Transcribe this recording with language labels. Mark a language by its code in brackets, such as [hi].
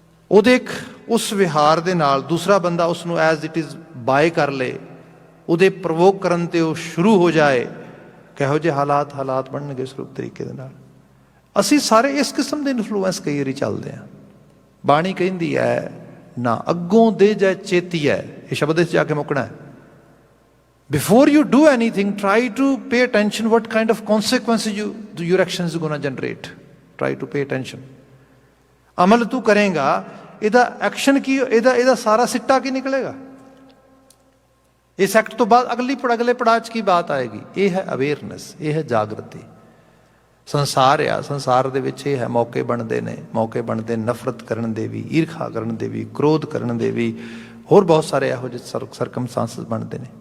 [pa] ਉਹਦੇ ਇੱਕ ਉਸ ਵਿਹਾਰ ਦੇ ਨਾਲ ਦੂਸਰਾ ਬੰਦਾ ਉਸ ਨੂੰ [en] as it is [pa] ਬਾਏ ਕਰ ਲੇ, ਉਹਦੇ ਪ੍ਰਵੋਕ ਕਰਨ 'ਤੇ ਉਹ ਸ਼ੁਰੂ ਹੋ ਜਾਏ। ਕਿਹੋ ਜਿਹੇ ਹਾਲਾਤ ਬਣਨਗੇ ਇਸ ਰੂਪ ਤਰੀਕੇ ਦੇ ਨਾਲ। ਅਸੀਂ ਸਾਰੇ ਇਸ ਕਿਸਮ ਦੇ ਇਨਫਲੂਐਂਸ ਕਈ ਵਾਰੀ ਚੱਲਦੇ ਹਾਂ। ਬਾਣੀ ਕਹਿੰਦੀ ਹੈ, ਨਾ ਅੱਗੋਂ ਦੇ ਜਾਂ ਚੇਤੀ ਹੈ, ਇਹ ਸ਼ਬਦ ਇਸ ਜਾ ਕੇ ਮੁੱਕਣਾ ਹੈ। [en] Before you do anything, try to pay attention what kind of consequences your actions are going to generate. Try to pay attention. [pa] ਅਮਲ ਤੂੰ ਕਰੇਗਾ, ਇਹਦਾ ਐਕਸ਼ਨ ਕੀ, ਇਹਦਾ ਸਾਰਾ ਸਿੱਟਾ ਕੀ ਨਿਕਲੇਗਾ। ਇਸ ਐਕਟ ਤੋਂ ਬਾਅਦ ਅਗਲੇ ਪੜਾਅ 'ਚ ਕੀ ਬਾਤ ਆਏਗੀ। ਇਹ ਹੈ ਅਵੇਅਰਨੈਸ, ਇਹ ਹੈ ਜਾਗਰਤੀ। ਸੰਸਾਰ ਆ, ਸੰਸਾਰ ਦੇ ਵਿੱਚ ਇਹ ਹੈ ਮੌਕੇ ਬਣਦੇ ਨੇ, ਮੌਕੇ ਬਣਦੇ ਨਫ਼ਰਤ ਕਰਨ ਦੇ ਵੀ, ਈਰਖਾ ਕਰਨ ਦੇ ਵੀ, ਕ੍ਰੋਧ ਕਰਨ ਦੇ ਵੀ, ਹੋਰ ਬਹੁਤ ਸਾਰੇ ਇਹੋ ਜਿਹੇ ਸਰਕਮਸਟੈਂਸਸ ਬਣਦੇ ਨੇ।